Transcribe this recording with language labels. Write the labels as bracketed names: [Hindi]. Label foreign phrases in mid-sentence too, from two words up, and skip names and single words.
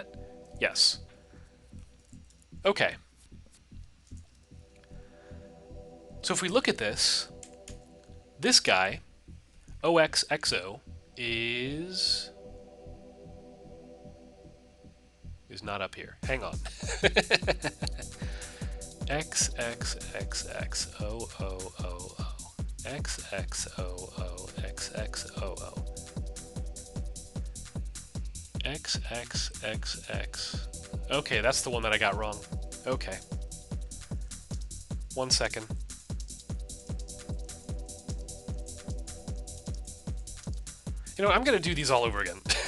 [English] Yes. Okay. So if we look at this guy, OXXO, is not up here. Hang on. X X X X O O O O X X O O X X O O X X X X. Okay, that's the one that I got wrong. Okay. 1 second. You know, I'm gonna do these all over again.